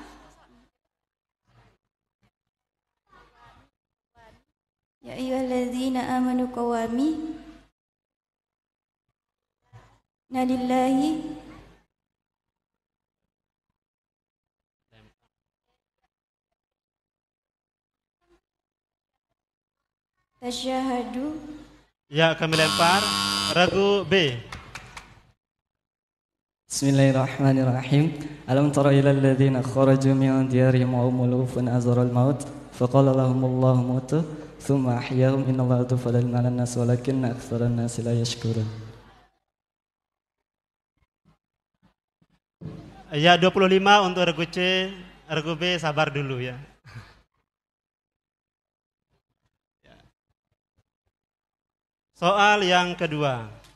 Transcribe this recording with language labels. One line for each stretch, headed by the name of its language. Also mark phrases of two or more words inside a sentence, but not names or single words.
Arabic: يا أيها الذين آمنوا قوامين لله تشهدوا.
Indonesian: Ya, kami lempar. Regu B.
Arabic: بسم الله الرحمن الرحيم. ألم تر إلى الذين خرجوا من ديارهم وهم ألوف حذر الموت فقال لهم الله موتوا ثم أحياهم إن الله ذو فضل على الناس ولكن أكثر الناس لا يشكرون.
Indonesian: Ya, 25 untuk regu C, regu B sabar dulu ya. Soal yang kedua.